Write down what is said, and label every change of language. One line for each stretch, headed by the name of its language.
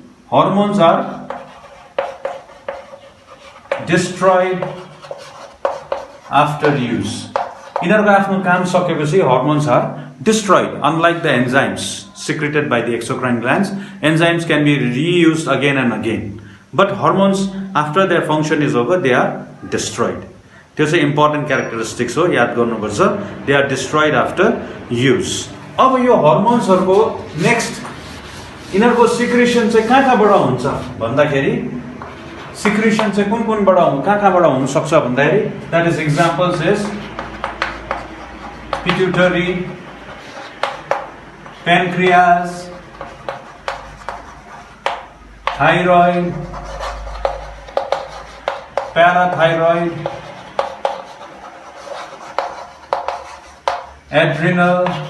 English: Hormones are destroyed after use.
Nepali: यिनीहरुको आफ्नो काम सकेपछि
English: hormones are destroyed. Unlike the enzymes secreted by the exocrine glands, enzymes can be reused again and again. But hormones, after their function is over, they are destroyed.
Nepali: त्यो चाहिँ important characteristics हो, याद गर्नुपर्छ।
English: They are destroyed after use.
Nepali: अब यो hormonesहरुको next यिनीहरुको secretion चाहिँ कहाँबाट हुन्छ भन्दाखेरि सिक्रेसन चाहिँ कुनबाट कहाँबाट हुन सक्छ भन्दाखेरि that is examples is pituitary, pancreas, thyroid, parathyroid, adrenal,